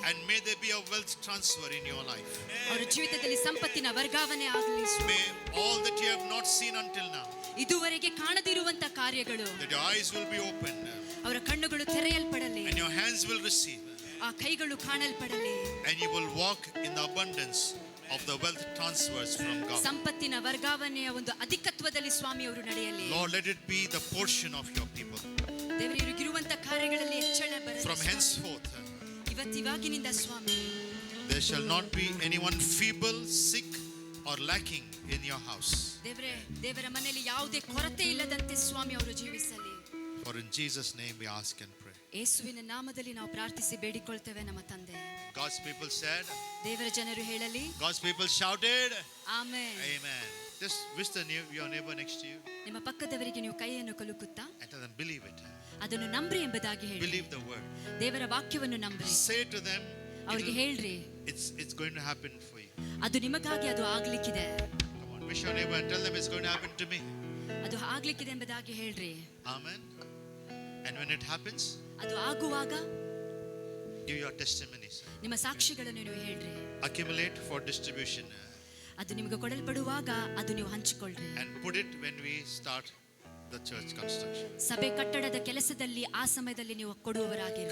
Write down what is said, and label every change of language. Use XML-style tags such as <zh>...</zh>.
<en>and may there be a wealth transfer in your life.</en> <kn>ಅವರ ಜೀವಿತದಲ್ಲಿ ಸಂಪತ್ತಿನ ವರ್ಗಾವಣೆ ಆಗಲಿ.</kn> <en>May all that you have not seen until now,</en> <kn>ಇದುವರೆಗೆ ಕಾಣದಿರುವಂತ ಕಾರ್ಯಗಳು,</kn> <en>that your eyes will be opened</en> <kn>ಅವರ ಕಣ್ಣುಗಳು ತೆರೆಯಲ್ಪಡಲಿ,</kn> <en>and your hands will receive,</en> <kn>ಆ ಕೈಗಳು ಕಾಣಲ್ಪಡಲಿ,</kn> <en>and you will walk in the abundance of the wealth transfers from God.</en> <kn>ಸಂಪತ್ತಿನ ವರ್ಗಾವಣೆಯ ಒಂದು ಅಧಿಕತ್ವದಲ್ಲಿ ಸ್ವಾಮಿ ಅವರು ನಡೆಯಲಿ.</kn> <en>Lord, let it be the portion of your people.</en> <kn>ದೇವರಿಗಿರುವಂತ ಕಾರ್ಯಗಳಲ್ಲಿ ಹೆಚ್ಚಳ ಬರಲಿ.</kn> <en>From henceforth,</en> <kn>ಇವತ್ತಿವಾಗಿನಿಂದ Swami,</kn> <en>there shall not be anyone feeble, sick, or lacking in your house.</en> <kn>ದೇವರ ಮನೆಯಲ್ಲಿ ಯಾವುದೇ ಕೊರತೆ ಇಲ್ಲದಂತೆ ಸ್ವಾಮಿ ಅವರು ಜೀವಿಸಲಿ.</kn> <en>For in Jesus' name we ask and pray.</en> <kn>ಯೇಸುವಿನ ನಾಮದಲ್ಲಿ ನಾವು ಪ್ರಾರ್ಥಿಸಿ ಬೇಡಿಕೊಳ್ತೇವೆ ನಮ್ಮ ತಂದೆ.</kn> <en>God's people said,</en> <kn>ದೇವರ ಜನರು ಹೇಳಲಿ,</kn> <en>God's people shouted,</en> <kn>amen.</kn> <en>Amen. Just wish your neighbor next to you</en> <kn>ನಿಮ್ಮ ಪಕ್ಕದವರಿಗೆ ನೀವು ಕೈಯನ್ನು ಕುಲುಕುತ್ತಾ</kn> <en>and tell them, believe it.</en> <kn>ಅದನ್ನು ನಂಬ್ರಿ ಎಂಬುದಾಗಿ ಹೇಳಿ.</kn> <en>Believe the word.</en> <kn>ದೇವರ ವಾಕ್ಯವನ್ನು ನಂಬ್ರಿ.</kn> <en>Say to them,</en> <kn>ಅವರಿಗೆ ಹೇಳ್ರಿ,</kn> <en>it's going to happen for you.</en> <kn>ಅದು ನಿಮಗಾಗಿ ಅದು ಆಗ್ಲಿಕ್ಕಿದೆ.</kn> <en>Come on, wish your neighbor and tell them it's going to happen to me.</en> <kn>ಅದು ಆಗ್ಲಿಕ್ಕಿದೆ ಎಂಬುದಾಗಿ ಹೇಳ್ರಿ.</kn> <en>Amen. And when it happens,</en> <kn>ಅದು ಆಗುವಾಗ</kn> <en>give your testimonies.</en> <kn>ನಿಮ್ಮ ಸಾಕ್ಷಿಗಳನ್ನು ನೀವು ಹೇಳ್ರಿ.</kn> <en>Accumulate for distribution.</en> <kn>ಅದು ನಿಮಗೆ ಕೊಡಲ್ಪಡುವಾಗ ಅದು ನೀವು ಹಂಚಿಕೊಳ್ಳ್ರಿ.</kn> <en>And put it when we start the church construction.</en> <kn>ಸಭೆ ಕಟ್ಟಡದ ಕೆಲಸದಲ್ಲಿ ಆ ಸಮಯದಲ್ಲಿ ನೀವು ಕೊಡುವವರಾಗಿರಿ.</kn>